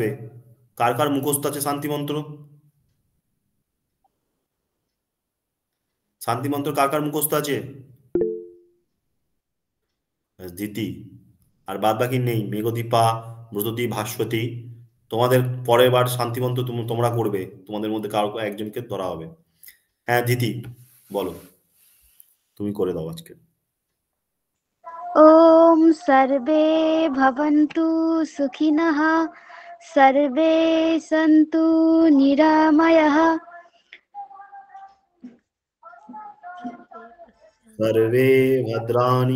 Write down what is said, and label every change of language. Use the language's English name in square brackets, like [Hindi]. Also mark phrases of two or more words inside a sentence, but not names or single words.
[Bangla] কার কার মুখস্থ আছে শান্তি মন্ত্র? শান্তি মন্ত্র কার কার মুখস্থ আছে? দিতি, আর বাদ বাকি নেই। মেঘদীপা, মৃদতী, ভাস্বতী, তোমাদের পরের বার শান্তিমন্ত তোমরা করবে, তোমাদের মধ্যে কারো একজনকে ধরা হবে। হ্যাঁ দিদি বলো, তুমি করে দাও আজকে। [Sanskrit] ॐ सर्वे भवन्तु सुखिनः सर्वे सन्तु निरामयः सर्वे भद्राणि